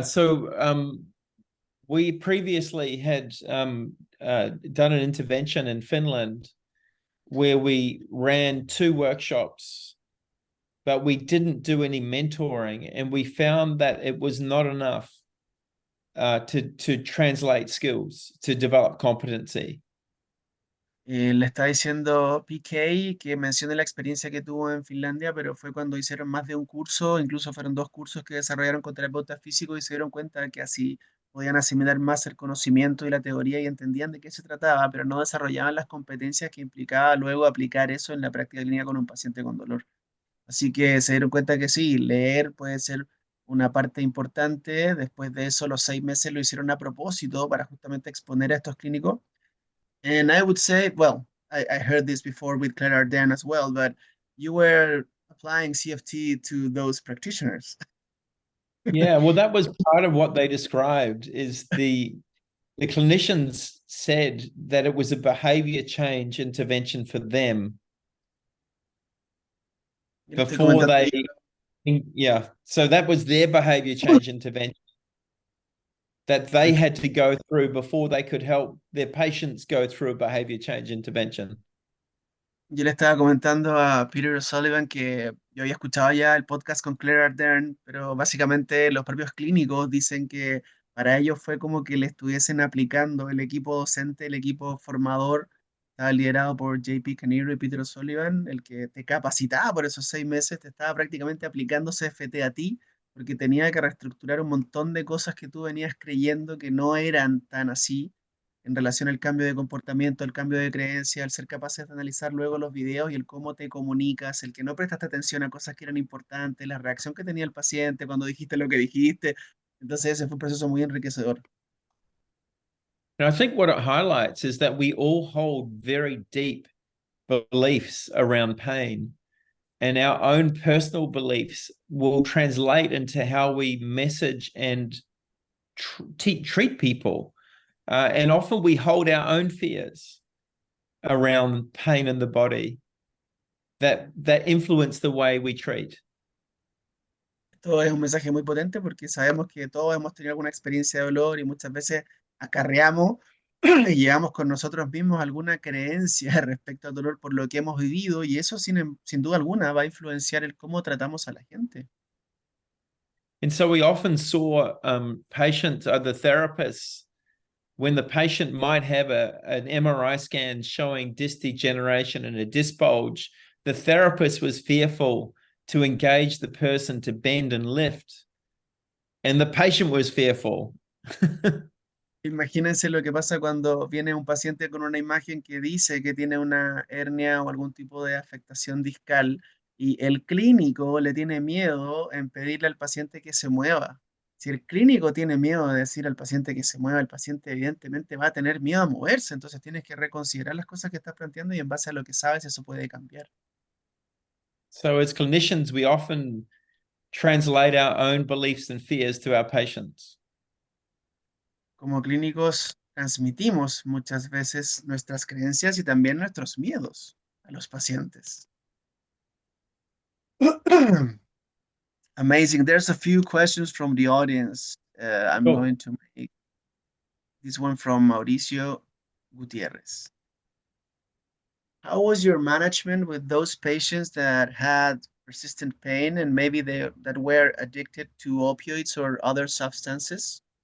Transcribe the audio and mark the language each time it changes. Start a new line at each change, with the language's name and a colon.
English: So we previously had done an intervention in Finland where we ran 2 workshops, but we didn't do any mentoring, and we found that it was not enough to translate skills, to develop competency.
Spanish: Le está diciendo PK que mencione la experiencia que tuvo en Finlandia, pero fue cuando hicieron más de un curso, incluso fueron 2 cursos que desarrollaron con terapeutas físicos y se dieron cuenta que así podían asimilar más el conocimiento y la teoría y entendían de qué se trataba, pero no desarrollaban las competencias que implicaba luego aplicar eso en la práctica clínica con un paciente con dolor. Así que se dieron cuenta que sí, leer puede ser una parte importante. Después de eso, los 6 meses lo hicieron a propósito para justamente exponer a estos clínicos.
English: And I would say, well, I heard this before with Claire Arden as well, but you were applying CFT to those practitioners. Yeah, well, that was part of what they described is the clinicians said that it was a behavior change intervention for them before they, yeah. So that was their behavior change intervention that they had to go through before they could help their patients go through a behavior change intervention.
Spanish: Yo le estaba comentando a Peter O'Sullivan que yo había escuchado ya el podcast con Claire Ardern, pero básicamente los propios clínicos dicen que para ellos fue como que le estuviesen aplicando el equipo docente, el equipo formador, estaba liderado por JP Caniro y Peter O'Sullivan, el que te capacitaba por esos 6 meses, te estaba prácticamente aplicando CFT a ti, porque tenía que reestructurar un montón de cosas que tú venías creyendo que no eran tan así en relación al cambio de comportamiento, al cambio de creencia, al ser capaces de analizar luego los videos y el cómo te comunicas, el que no prestaste atención a cosas que eran importantes, la reacción que tenía el paciente cuando dijiste lo que dijiste. Entonces ese fue un proceso muy enriquecedor.
English: And I think what it highlights is that we all hold very deep beliefs around pain, and our own personal beliefs will translate into how we message and treat people. And often we hold our own fears around pain in the body that influence the way we treat.
Spanish: Esto es un mensaje muy potente porque sabemos que todos hemos tenido alguna experiencia de dolor y muchas veces acarreamos y llevamos con nosotros mismos alguna creencia respecto al dolor por lo que hemos vivido y eso sin duda alguna va a influenciar el cómo tratamos a la gente.
English: And so we often saw patients, the therapists, when the patient might have an MRI scan showing disc degeneration and a disc bulge, the therapist was fearful to engage the person to bend and lift, and the patient was fearful.
Spanish: Imagínense lo que pasa cuando viene un paciente con una imagen que dice que tiene una hernia o algún tipo de afectación discal y el clínico le tiene miedo en pedirle al paciente que se mueva. Si el clínico tiene miedo de decir al paciente que se mueva, el paciente evidentemente va a tener miedo a moverse, entonces tienes que reconsiderar las cosas que estás planteando y en base a lo que sabes eso puede cambiar.
English: So as clinicians, we often translate our own beliefs and fears to our patients.
Spanish: Como clínicos transmitimos muchas veces nuestras creencias y también nuestros miedos a los pacientes.
English: Amazing. There's a few questions from the audience. I'm Cool. going to make this one from Mauricio Gutierrez. How was your management with those patients that had persistent pain and maybe that were addicted to opioids or other substances?